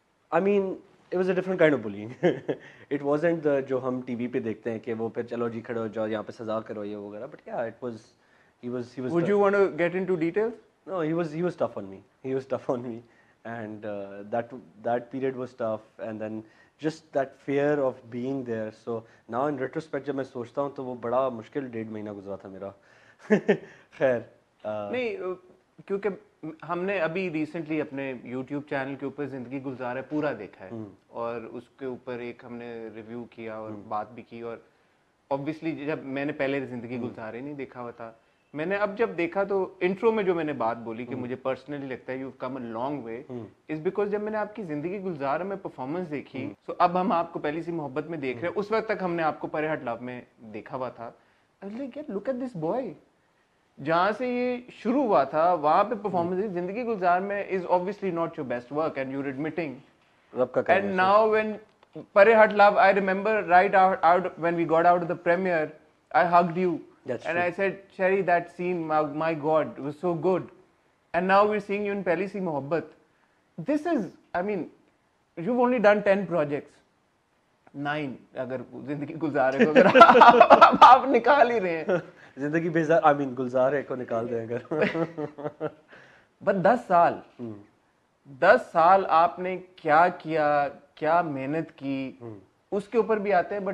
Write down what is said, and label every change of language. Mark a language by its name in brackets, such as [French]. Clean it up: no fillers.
[English] I mean, it was a different kind of bullying. It wasn't the [Urdu] جو ہم T V پہ دیکھتے ہیں کہ وہ پھر چلو جی کھڑے ہو جاؤ یہاں پہ سزا کرو یہ وغیرہ. [English] But yeah, it was he was Would you want to get into details? No, he was tough on me. He was tough on me, and that period was tough. And then just that fear of being there. So now in retrospect [Urdu] جب میں سوچتا ہوں تو وہ بڑا مشکل 1.5 مہینہ گزرا تھا میرا. خیر نہیں، کیونکہ ہم نے ابھی ریسنٹلی اپنے یوٹیوب چینل کے اوپر زندگی گلزار ہے پورا دیکھا ہے اور اس کے اوپر ایک ہم نے ریویو کیا اور بات بھی کی. اور obviously جب میں نے پہلے زندگی گلزار ہی نہیں دیکھا ہوا تھا، میں نے اب جب دیکھا تو انٹرو میں جو میں نے بات بولی کہ مجھے پرسنلی لگتا ہے [English] you come a long way is because [Urdu] جب میں نے آپ کی زندگی گلزار میں پرفارمنس دیکھی، سو اب ہم آپ کو پہلی سی محبت میں دیکھ رہے ہیں، اس وقت تک ہم نے آپ کو پرے ہٹ لو میں دیکھا ہوا تھا. [English] look at this boy, [Urdu] جہاں سے یہ شروع ہوا تھا وہاں پہ پرفارمنس زندگی گلزار میں [English] Is obviously not your best work and you're admitting. And now when Pare Hat Love, I remember right out when we got out of the premiere, I hugged you. That's and true. I said, Sherry, that scene, my God, it was so good. And now we're seeing you in Pehli Si Mohabbat. This is, I mean, you've only done 10 projects. [Urdu] 9 اگر زندگی گلزار ہے کو اگر آپ نکال ہی رہے ہیں، زندگی بیزار آئی مین گلزار ہے کو نکال دیں اگر. بس 10 سال آپ نے کیا کیا، کیا محنت کی، اس کے اوپر بھی آتے ہیں.